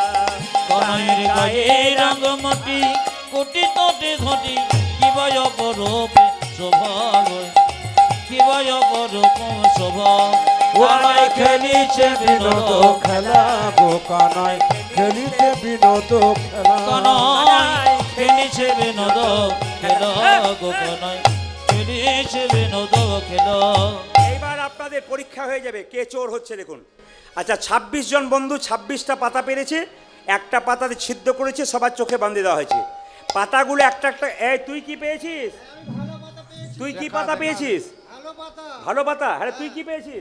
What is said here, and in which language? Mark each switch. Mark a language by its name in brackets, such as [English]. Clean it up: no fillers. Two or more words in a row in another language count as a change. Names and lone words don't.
[Bangla] কানাইয়ের গায়ের অঙ্গমাটি কোটি তটে ঘটে। কিবায় অপরূপে শোভা গো, কিবায় অপরূপ শোভা। কানায় খেলিছে বিনোদ খেলা গো, কানায় খেলিতে বিনোদ খেলা। কানাই খেলিছে বিনোদ খেলা গো, কানাই খেলিছে বিনোদ খেলা। এইবার আপনাদের পরীক্ষা হয়ে যাবে কে চোর হচ্ছে দেখুন। আচ্ছা 26 জন বন্ধু 26টা পাতা পেরেছে, একটা পাতাতে ছিদ্র করেছে, সবার চোখে বাঁধে দেওয়া হয়েছে। পাতাগুলো একটা একটা। এই তুই কি পেয়েছিস? তুই কি পাতা পেয়েছিস? ভালো পাতা। হ্যাঁ, তুই কি পেয়েছিস?